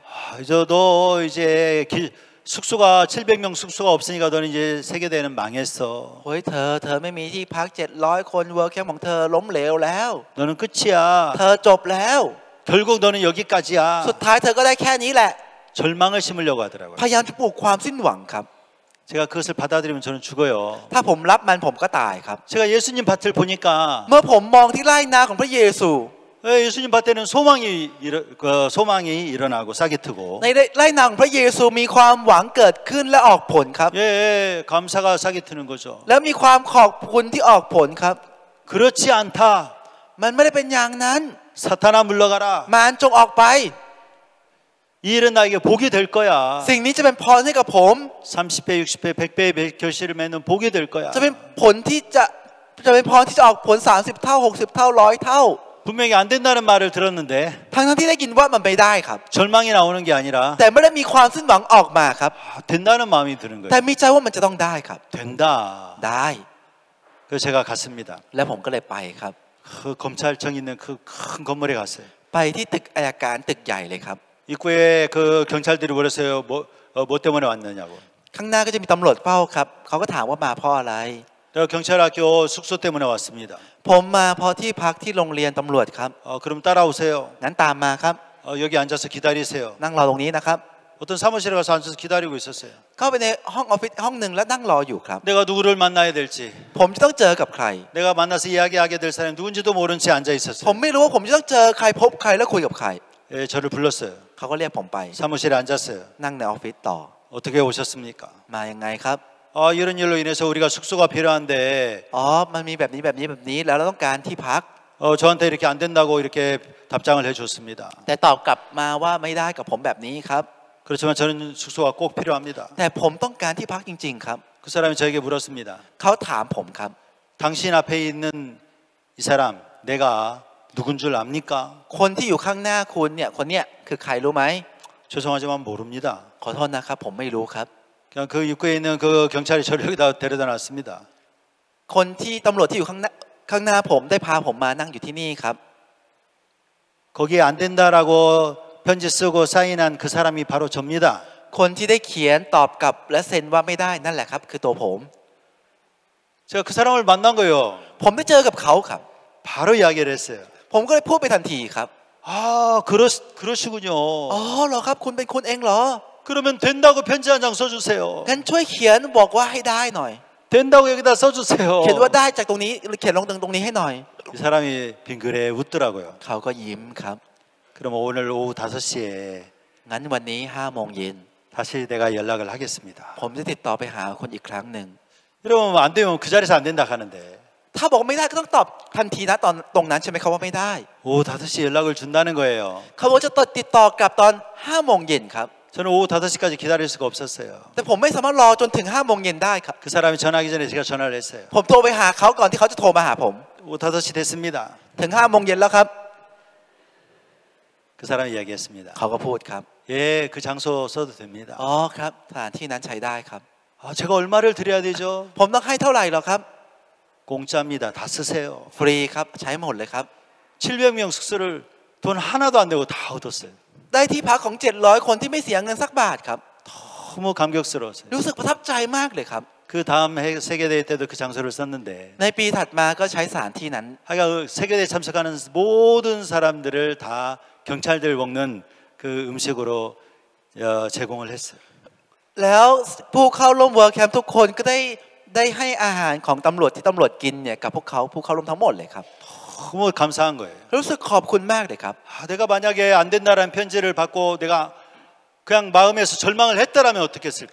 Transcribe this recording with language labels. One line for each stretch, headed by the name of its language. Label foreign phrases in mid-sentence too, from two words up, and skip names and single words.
Korean: 너 이제 숙소가 700명 숙소가 없으니까 너는 이제 세계대회는 망했어.
Thai: เฮ้ยเธอไม่มีที่พัก700คนเวิร์คแคมป์ของเธอล้มเหลวแล้ว
Korean: 너는 끝이야.
Thai: เธอจบแล้ว
Korean: 결국 너는 여기까지야.
Thai: สุดท้ายเธอก็ได้แค่นี้แหละ
Korean: 절망을 심으려고 하더라고요.
Thai: พยายามจะปลูกความสิ้นหวังครับ
Korean: 제가 그것을 받아들이면 저는 죽어요.
Thai: ถ้าผมรับมันผมก็ตายครับ
Korean: 제가 예수님 밭을 보니까
Thai: เมื่อผมมองที่ไร่นาของพระเยซู
Korean: 예수님 밭에는 소망이 일어나고 싹이 트고
Thai: ในไร่นาของพระเยซูมีความหวังเกิดขึ้นและออกผลครับ
Korean: 예, 감사가 싹이 트는 거죠.
Thai: แล้วมีความขอบคุณที่ออกผลครับ
Korean: 그렇지 않다.
Thai: มันไม่ได้เป็นอย่างนั้น
Korean: 사탄아 물러가라.
Thai: มารจงออกไป
Korean: 이 일은 나에게 복이 될 거야.
Thai: สิ่งนี้จะเป็นพรให้กับผม
Korean: 30배, 60배, 100배의 결실을 맺는 복이 될 거야.
Thai: จะเป็นผลที่จะเป็นพรที่จะออกผล30เท่า60เท่า100เท่า
Korean: 분명히 안 된다는 말을 들었는데
Thai: ทั้งที่ได้ยินว่ามันไม่ได้ครับ
Korean: 절망이 나오는 게 아니라
Thai: แต่ไม่ได้มีความสิ้นหวังออกมาครับ
Korean: 된다는 마음이 드는
Thai: แต่
Korean: 거예요.
Thai: มีใจว่ามันจะต้องได้ครับ
Korean: 된다.
Thai: ได้
Korean: 그래서 제가 갔습니다.
Thai: แล้วผมก็เลยไปครับ
Korean: 그 검찰청 있는 그 큰 건물에 갔어요.
Thai: ไปที่ตึกอัยการตึกใหญ่เลยครับ
Korean: 입구에 그 경찰들이 물었어요. 뭐 때문에 왔느냐고.
Thai: ข้างหน้าก็จะมีตำรวจเฝ้าครับเขาก็ถามว่ามาเพราะอะไร
Korean: 내가 경찰학교 숙소 때문에 왔습니다.
Thai: ผมมาเพราะที่พักที่โรงเรียนตำรวจครับ
Korean: 그럼 따라오세요.
Thai: นั้นตามมาครับ
Korean: 여기 앉아서 기다리세요.
Thai: นั่งรอตรงนี้นะครับ
Korean: 어떤 사무실에 가서 앉아서 기다리고 있었어요.
Thai: เข้าไปในห้องออฟฟิศห้องหนึ่งแล้วนั่งรออยู่ครับ
Korean: 내가 누구를 만나야 될지,
Thai: ผมจะต้องเจอกับใคร
Korean: 내가 만나서 이야기하게 될 사람이 누군지도 모른 채 앉아
Thai: ผม
Korean: 있었어요.
Thai: ไม่รู้ว่าผมจะต้องเจอใครพบใครแล้วคุยกับใคร
Korean: 예, 저를 불렀어요.
Thai: เขาก็เรียกผมไป
Korean: 사무실에 앉았어요.
Thai: นั่งในออฟฟิศต่อ
Korean: 어떻게 오셨습니까?
Thai: มายังไงครับ
Korean: 이런 일로 인해서 우리가 숙소가 필요한데
Thai: อ๋อมันมีแบบนี้แล้วเราต้องการที่พัก
Korean: 저한테 이렇게 안 된다고 이렇게 답장을 해줬습니다.
Thai: แต่ตอบกลับมาว่าไม่ได้กับผมแบบนี้ครับ
Korean: 그렇지만 저는 숙소가 꼭 필요합니다.
Thai: แต่ผมต้องการที่พักจริงๆครับ
Korean: 그 사람이 저에게 물었습니다.
Thai: เขาถามผมครับ
Korean: 당신 앞에 있는 이 사람 내가 누군 줄 압니까?
Thai: คนที่อยู่ข้างหน้าคุณเนี่ยคนเนี้ยคือใครรู้ไหม
Korean: 죄송하지만 모릅니다.
Thai: ขอโทษนะครับผมไม่รู้ครับ
Korean: 그냥 그 입구에 있는 그 경찰이 저를 여기다 데려다 놨습니다.
Thai: คนที่ตำรวจที่อยู่ข้างหน้าผมได้พาผมมานั่งอยู่ที่นี่ครับ
Korean: 거기에 안 된다라고 편지 쓰고 사인한 그 사람이 바로 접니다.
Thai: คนที่ได้เขียนตอบกลับและเซ็นว่าไม่ได้นั่นแหละครับคือตัวผม
Korean: 제가 그 사람을 만난 거예요.
Thai: ผมได้เจอกับเขาครับ
Korean: 바로 이야기를 했어요.
Thai: ผมก็เลยพูดไปทันทีครับ
Korean: 그러시군요.
Thai: อ๋อเหรอครับคุณเป็นคุณเองเหรอ
Korean: 그러면 된다고 편지 한 장 써주세요.
Thai: งั้นช่วยเขียนบอกว่าให้ได้หน่อย
Korean: 된다고 여기다 써주세요.
Thai: เขียนว่าได้จากตรงนี้เขียนลงตรงนี้ให้หน่อย
Korean: 이 사람이 빙그레 웃더라고요.
Thai: เขาก็ยิ้มครับ
Korean: 그럼 오늘 오후 5시에
Thai: งั้นวันนี้5 โมงเย็น
Korean: 다시 내가 연락을 하겠습니다.
Thai: ผมจะติดต่อไปหาคนอีกครั้งหนึ่ง
Korean: 여러분 안 되면 그 자리에서 안 된다 하는데
Thai: ถ้าบอกไม่ได้ก็ต้องตอบทันทีนะตรงนั้นใช่ไหมครับว่าไม่ได้
Korean: 오후 5시에 연락을 준다는 거예요.
Thai: เขาบอกจะติดต่อกลับตอน5 โมงเย็นครับ
Korean: 저는 오후 5시까지 기다릴 수가 없었어요.
Thai: แต่ผมไม่สามารถรอจนถึง5 โมงเย็นได้ครับ
Korean: 그 사람이 전화하기 전에 제가 전화를 했어요.
Thai: ผมโทรไปหาเขาก่อนที่เขาจะโทรมาหาผม
Korean: 오후 5시 됐습니다.
Thai: ถึง5 โมงเย็นแล้วครับ
Korean: 그 사람이 이야기했습니다.
Thai: เขาก็พูดครับ
Korean: 예, 그 장소 써도 됩니다.
Thai: อ๋อครับสถานที่นั้นใช้ได้ครับ
Korean: 아, 제가 얼마를 드려야 되죠?
Thai: ผมต้องให้เท่าไหร่หรอครับ
Korean: 공짜입니다. 다 쓰세요.
Thai: ฟรีครับใช้หมดเลยครับ
Korean: 700명 숙소를 돈 하나도 안 내고 다 얻었어요.
Thai: ได้ที่พักของ700 คนที่ไม่เสียเงินสักบาทครับ
Korean: 너무 감격스러웠어요.
Thai: รู้สึกประทับใจมากเลยครับ
Korean: 그 다음 세계대회 때도 그 장소를 썼는데
Thai: ในปีถัดมาก็ใช้สถานที่นั้น
Korean: 하여간 세계대회 참석하는 모든 사람들을 다 경찰들 먹는 그 음식으로 제공을 했어요.
Thai: แล้วผู้เข้าร่วมเวิร์คแคมป์ทุกคนก็ได้ให้อาหารของตำรวจที่ตำรวจกินเนี่ยกับพวกเขาผู้เข้าร่วมทั้งหมดเลยครับ
Korean: 너무 감사한 거예요.
Thai: รู้สึกขอบคุณมากเลยครับ
Korean: 내가 만약에 안 된다라는 편지를 받고 내가 그냥 마음에서 절망을 했다라면 어떻겠을까?